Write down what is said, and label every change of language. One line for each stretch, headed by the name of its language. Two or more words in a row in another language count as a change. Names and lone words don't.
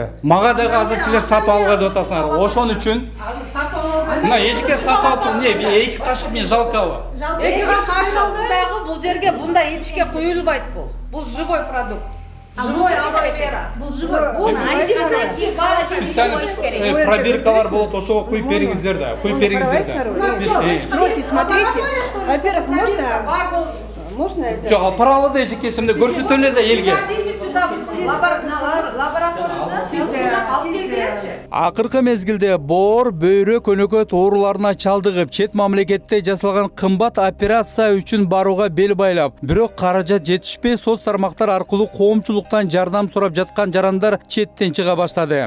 Kyrgyz: Мага дагы азыр силер сатып алга деп атасыңар. Ошон үчүн мына эжеке сатып алып, эмне 2 кашык мен жалкабы? 2 кашыкты дагы бул жерге bunday идишке куюлбайт бул. Бул
Russian: живой продукт. Живой алоэ вера.
Kyrgyz: Бул живой. Проверкалар болот, ошого куюп бериңиздер да. Куюп бериңиздер да.
Russian: Смотрите, во-первых, можно это?
Kyrgyz: Жок, паралы да эжекесимде көрсөтөлөр да элге.
Russian: Ходите сюда,
Kyrgyz: лабораторияда. Акыркы мезгилде боор, бөйрө, көнөкөт ооруларына чалдыгып, чет мамлекетте жасалган кымбат операция үчүн барууга бел байлап, бирок каражат жетишпей, соц тармактар аркылуу коомчулуктан жардам сурап жаткан жарандар четтен чыга баштады.